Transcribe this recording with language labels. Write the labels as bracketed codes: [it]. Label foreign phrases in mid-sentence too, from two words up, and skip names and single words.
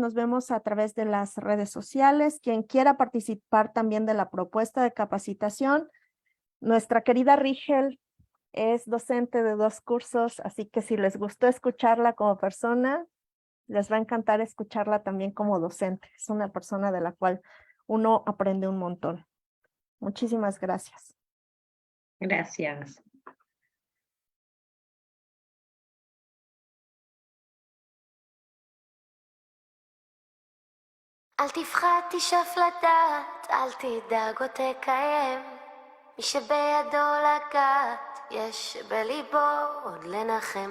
[es] Nos vemos a través de las redes sociales. Quien quiera participar también de la propuesta de capacitación, nuestra querida Rigel es docente de 2 cursos, así que si les gustó escucharla como persona, les va a encantar escucharla también como docente. Es una persona de la cual uno aprende un montón. Muchísimas gracias. Gracias. [he] אל תפחד, תשאף לדעת, אל תדאג או תקיים. מי שבידו לגעת, יש בליבו עוד לנחם.